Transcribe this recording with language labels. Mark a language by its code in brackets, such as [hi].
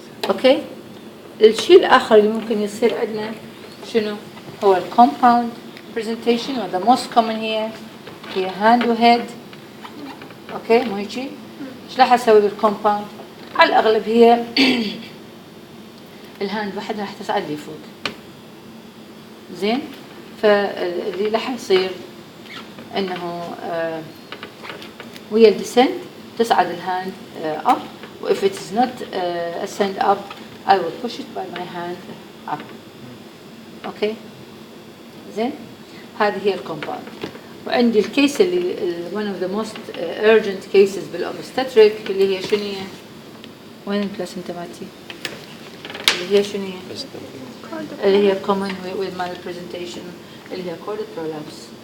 [ar] اوكي، الشيء الاخر اللي ممكن يصير عندنا شنو هو الكومباوند presentation، و [en] the most common [ar] هي hand و head. اوكي، مو هيجي؟ ايش راح اسوي بالكومباوند؟ على الاغلب هي الهاند وحدها راح تصعد لي فوق زين. فاللي راح يصير انه ويا الديسنت تصعد [en] الهاند up، [ar] و [en] if it is not ascend up I will push it by my hand up. [ar] اوكي زين، هذه هي الكومباوند. وعندي الكيس اللي [en] one of the most urgent cases [ar] بالأوبستاتريك اللي هي شنو هي؟ وين البلاسنتا مالتي؟ اللي هي شنو هي؟ اللي هي [en] common with malpresentation [ar] اللي هي chordal prolapse.